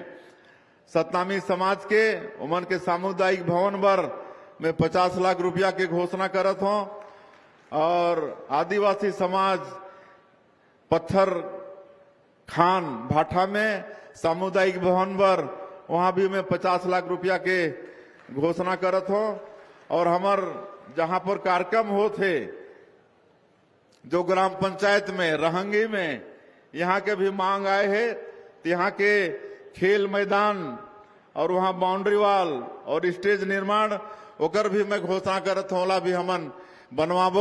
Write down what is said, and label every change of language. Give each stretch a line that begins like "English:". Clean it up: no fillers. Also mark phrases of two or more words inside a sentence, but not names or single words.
Chhattisgarhi: सतनामी समाज के उमन के सामुदायिक भवन बर में 50 लाख रुपया के घोषणा करत हूं। और आदिवासी समाज पत्थर खान भाठा में सामुदायिक भवन बर वहां भी मैं 50 लाख रुपया के घोषणा करत हूं। और हमार जहां पर कार्यक्रम होते जो ग्राम पंचायत में रहंगी में यहाँ के भी मांग आए है, तो यहाँ के खेल मैदान और वहाँ बाउंड्री वाल और स्टेज निर्माण ओकर भी मैं घोषणा करत हूँ, ओला भी हमन बनवाबो।